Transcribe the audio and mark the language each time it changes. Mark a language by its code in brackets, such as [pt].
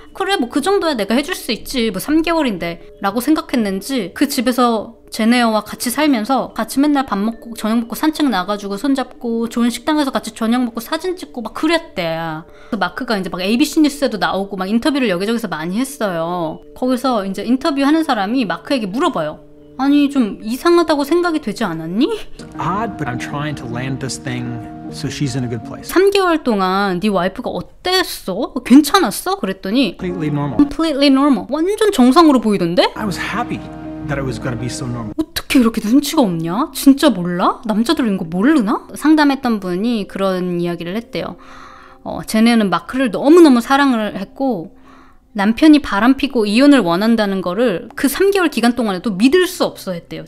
[ko] 그래 그 정도야 내가 해줄 수 있지. 3개월인데 라고 생각했는지 그 집에서 제네어와 같이 살면서 같이 맨날 밥 먹고 저녁 먹고 산책 나가지고 손잡고 좋은 식당에서 같이 저녁 먹고 사진 찍고 막 그랬대. 마크가 이제 ABC 뉴스에도 나오고 인터뷰를 여기저기서 많이 했어요. 거기서 이제 인터뷰하는 사람이 마크에게 물어봐요. 아니 좀 이상하다고 생각이 되지 않았니? [en] Odd, but I'm trying to land this thing so she's in a good place. [ko] 3개월 동안 네 와이프가 어땠어? 괜찮았어? 그랬더니 [en] Completely normal. Completely normal. [ko] 완전 정상으로 보이던데? [en] I was happy that it was going to be so normal. [ko] 어떻게 이렇게 눈치가 없냐? 진짜 몰라? 남자들 이거 모르나? 상담했던 분이 그런 이야기를 했대요. 제네는 마크를 너무너무 사랑을 했고 남편이 바람피고 이혼을 원한다는 거를 그 3개월 기간 동안에도 믿을 수 없어 했대요.